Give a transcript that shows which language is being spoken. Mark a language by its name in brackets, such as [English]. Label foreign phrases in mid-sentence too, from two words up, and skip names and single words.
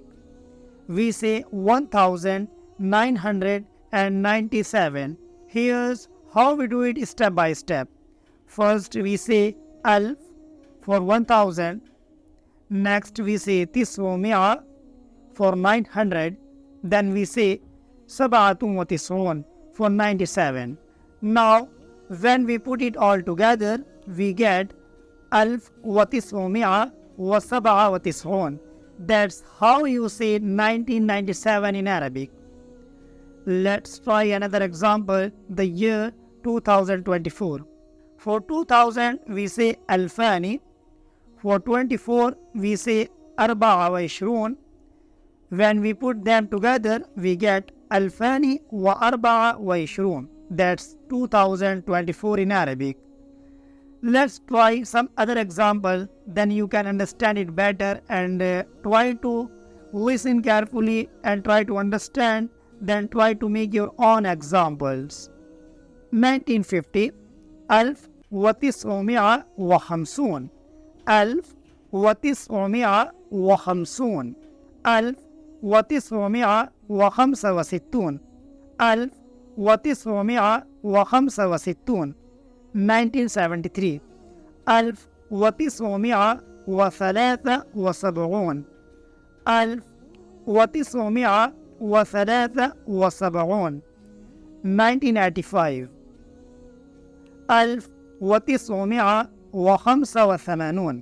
[English] We say 1997. Here's how we do it step by step. First we say alf for 1000. Next we say tis'umi'a for 900. Then we say [Arabic] سبعة وتسعون [English] for 97. Now when we put it all together, we get [Arabic] ألف وتسعمائة وسبعة وتسعون. [English] That's how you say 1997 in Arabic. Let's try another example, the year 2024. For 2000 we say alfani. For 24 we say [Arabic] أربعة وعشرون. [English] When we put them together, we get [Arabic] ألفان وأربعة وعشرون. [English] That's 2024 in Arabic. Let's try some other example, then you can understand it better and try to listen carefully and try to understand, then try to make your own examples. [Arabic] 1950, ألف وتسعمائة وخمسون. ألف وتسعمائة وخمسون. ألف وتسعمائة وخمسة وستون. ألف وتسعمائة وخمسة وستون. 1973 ألف وتسعمائة وثلاثة وسبعون. ألف وتسعمائة وثلاثة وسبعون. 1985 ألف وتسعمائة وخمسة وثمانون.